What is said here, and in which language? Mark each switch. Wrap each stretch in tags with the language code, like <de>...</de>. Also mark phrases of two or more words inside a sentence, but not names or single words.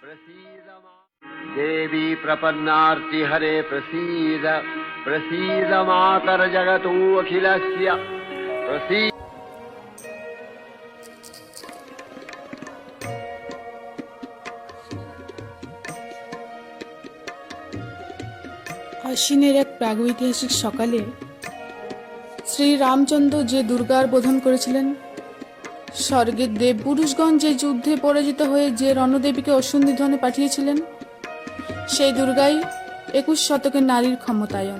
<sa>प्रसीद देवी प्रपन्नार्ति हरे प्रसीद प्रसीद मातर जगतो अखिलस्य प्रसीद।</sa> <bn>আশ্বিনের এক প্রাগৈতিহাসিক সকালে শ্রী রামচন্দ্র যে দুর্গার বোধন করেছিলেন, স্বর্গের দেবপুরুষগণ যে যুদ্ধে পরাজিত হয়ে যে রণদেবীকে অসুন্ধিধনে পাঠিয়েছিলেন, সেই দুর্গাই 21 শতকের নারীর ক্ষমতায়ন।</bn>